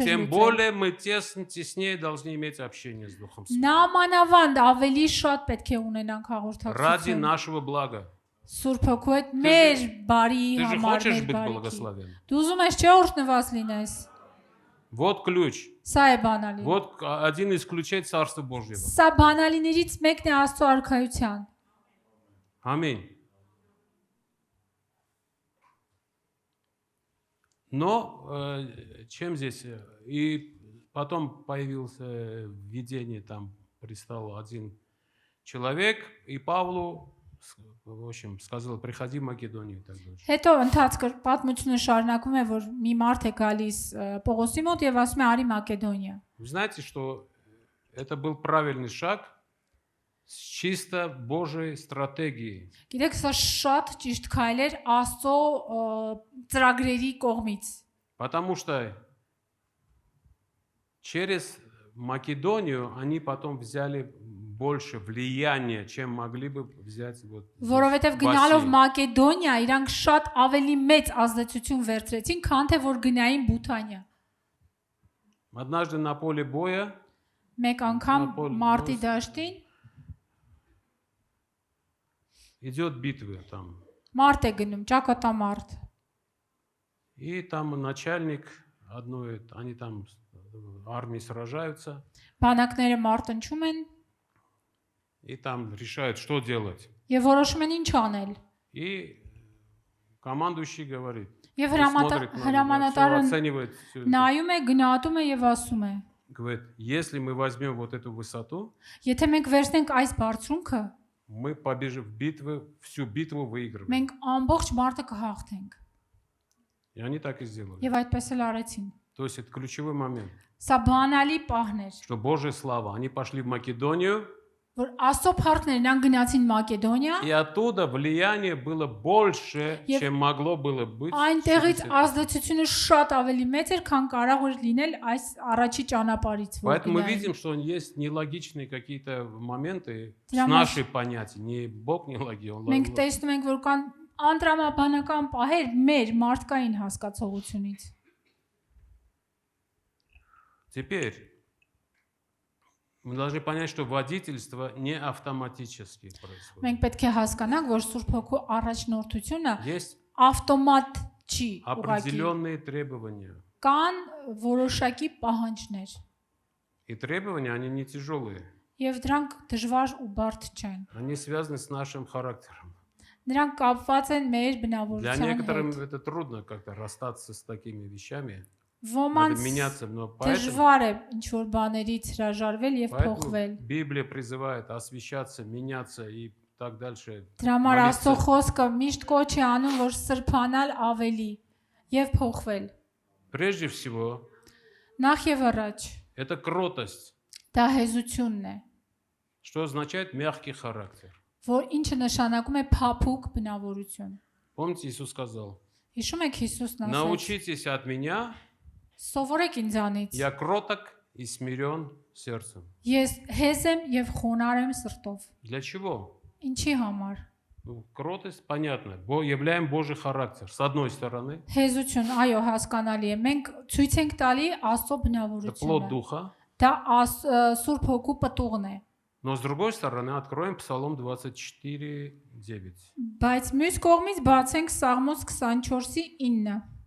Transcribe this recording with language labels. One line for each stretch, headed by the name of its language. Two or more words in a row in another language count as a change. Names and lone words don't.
Russian: Тем
Armenian: լուծել։
Russian: более мы теснее должны иметь общение с Духом Святым.
Armenian: Նամանավանդ ավելի շատ պետք է ունենանք
Russian: Ради
Armenian: հաղորդակցություն։
Russian: нашего блага.
Armenian: Սուրբ Հոգու հետ մեր բարի
Russian: Ты же
Armenian: համար
Russian: хочешь
Armenian: մեր
Russian: быть
Armenian: բարիքի։
Russian: благословен?
Armenian: Դու ուզում ես չէ օրհնված լինես։
Russian: Вот ключ.
Armenian: Սա է բանալին։
Russian: Вот один из ключей Царства Божьего.
Armenian: Սա բանալիներից մեկն է Աստծո արքայության։
Russian: Аминь. Но чем здесь? И потом появилось видение, там пристал один человек, и Павлу, в общем, сказал, приходи в Македонию и так дальше.
Armenian: Հետո ընթացքը պատմությունը շարունակում է, որ մի մարդ է գալիս Պողոսի մոտ եւ ասում է արի Մակեդոնիա։
Russian: Вы знаете, что это был правильный шаг с чисто Божьей стратегией.
Armenian: Գիտեք, սա շատ ճիշտ քայլ էր Աստծո ծրագրերի կողմից։
Russian: Потому что через Македонию они потом взяли больше влияния, чем могли бы взять вот здесь,
Armenian: Որովհետև
Russian: в
Armenian: գնալով
Russian: России.
Armenian: Մակեդոնիա իրանք շատ ավելի մեծ ազդեցություն վերցրեցին, քան թե որ գնային Բութանիա։
Russian: Однажды на поле боя
Armenian: Մեկ անգամ Ապոլ- մարտի դաշտին
Russian: идет битва там.
Armenian: մարտ է գնում, ճակատամարտ։
Russian: И там начальник одной, они там армии сражаются,
Armenian: Բանակները մարտնչում են
Russian: и там решают, что делать.
Armenian: եւ որոշում են ինչ անել։
Russian: И командующий говорит,
Armenian: Եվ
Russian: он смотрит на меня,
Armenian: հրամանատարը
Russian: всё оценивает всё это.
Armenian: նայում է, գնահատում է եւ ասում է.
Russian: Говорит, если мы возьмем вот эту высоту,
Armenian: Եթե մենք վերցնենք այս բարձրունքը,
Russian: мы побежим в битву, всю битву выиграем.
Armenian: մենք ամբողջ մարտը կհաղթենք։
Russian: И они так и сделали.
Armenian: Եվ այդպես էլ արեցին։
Russian: То есть это ключевой момент,
Armenian: Սա բանալի պահն էր,
Russian: что Божья слава. Они пошли в Македонию,
Armenian: որ Աստծո փառքներն ան գնացին Մակեդոնիա,
Russian: и оттуда влияние было больше,
Armenian: Եվ
Russian: чем могло было быть.
Armenian: այնտեղից 60. ազդեցությունը շատ ավելի մեծ էր, քան կարող էր լինել այս առաջի ճանապարհից, որ
Russian: Поэтому мы
Armenian: գնային։
Russian: видим, что есть нелогичные какие-то моменты с Прямо нашей понятия. Не Бог не логичен, он
Armenian: Մենք տեսնում ենք, որ կան անդրամաբանական պահեր մեր մարդկային հասկացողությունից։
Russian: Теперь мы должны понять, что водительство не автоматически происходит.
Armenian: Մենք պետք է հասկանանք, որ Սուրբ Հոգու առաջնորդությունը
Russian: Есть
Armenian: ավտոմատ չի ուղղակի։
Russian: определенные требования.
Armenian: Կան որոշակի պահանջներ,
Russian: И требования, они не тяжелые.
Armenian: եւ дրանք դժվար ու բարդ չեն։
Russian: Они связаны с нашим характером.
Armenian: Նրանք կապված են մեր
Russian: Для
Armenian: բնավորության
Russian: некоторых
Armenian: հետ։
Russian: это трудно как-то расстаться с такими вещами.
Armenian: Ոմանց
Russian: Надо меняться, но поэтому
Armenian: դժվար է ինչ որ բաներից հրաժարվել եւ փոխվել։
Russian: Библия призывает освещаться, меняться и так дальше.
Armenian: Դրա համար
Russian: молиться.
Armenian: Աստծո խոսքը միշտ կոչ է անում, որ սրբանալ ավելի եւ փոխվել։
Russian: Прежде всего,
Armenian: Նախ եւ առաջ
Russian: это кротость,
Armenian: դա հեզությունն է,
Russian: что означает мягкий характер.
Armenian: որ ինչը նշանակում է փափուկ բնավորություն։
Russian: Помните, Иисус сказал,
Armenian: Հիշում եք Հիսուսն ասաց.
Russian: научитесь от меня,
Armenian: Սովորեք ինձանից։
Russian: я кроток и смирен сердцем.
Armenian: Ես հեզ եմ եւ խոնար եմ սրտով։
Russian: Для чего?
Armenian: Ինչի համար։
Russian: Ну, кротость, понятно, являем Божий характер. С одной стороны,
Armenian: Հեզություն, այո, հասկանալի է։ Մենք ցույց ենք տալի Աստծո
Russian: это плод
Armenian: բնավորությունը։
Russian: Духа.
Armenian: Դա Սուրբ Հոգու պտուղն է։
Russian: Но с другой стороны, откроем Псалом 24:9.
Armenian: Բայց մյուս կողմից բացենք Սաղմոս 24-ի 9։